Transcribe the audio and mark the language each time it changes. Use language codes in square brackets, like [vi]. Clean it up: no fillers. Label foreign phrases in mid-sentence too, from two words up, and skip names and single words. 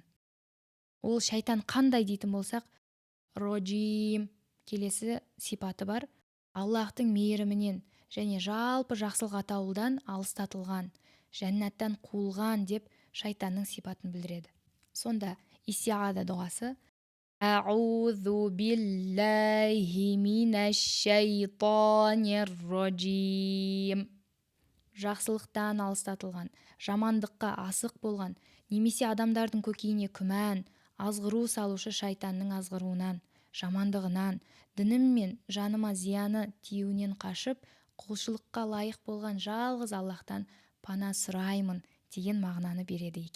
[kk] Ол шайтан қандай дейтін болсақ, роджим келесі сипаты бар. Аллахтың мейірімінен және жалпы жақсылық атаулыдан алыстатылған, жәннаттан қуылған деп шайтанның сипатын білдіреді. Сонда истиғаза дұғасы: [ar] أعوذ بالله من الشيطان الرجيم. [kk] Жақсылықтан алыстатылған, жамандыққа асық болған, немесе адамдардың көкейіне күмән, азғыру салушы шайтанның азғыруынан, жамандығынан, дінім мен жаныма зияны тиюінен қашып, құлшылыққа лайық болған жалғыз Аллахтан пана сұраймын деген мағынаны береді екен.